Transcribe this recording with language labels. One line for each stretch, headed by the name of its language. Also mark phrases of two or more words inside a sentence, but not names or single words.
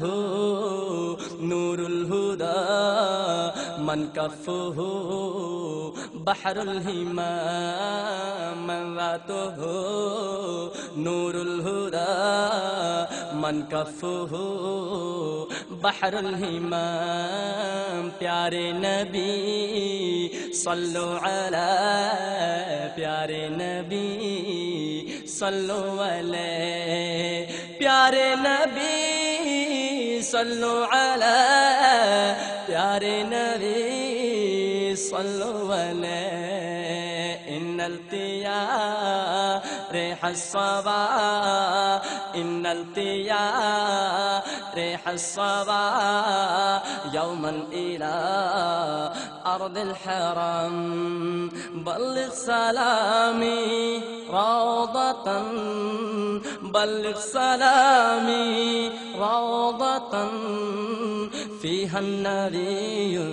Arabic: نور الهدى من كفه بحر الهمام من ذاته نور الهدى من كفه بحر الهمام
Urdu: پیارے نبی
Arabic: صلوا على
Urdu: پیارے نبی
Arabic: صلوا عليه
Urdu: پیارے نبی
Arabic: صلوا على
Urdu: پیارے نبی
Arabic: صلوا عليه إن التيا ريح الصبا إن التيا ريح الصبا يوما إلى أرض الحرم بلغ سلامي روضة بلغ سلامي روضة فيها النبي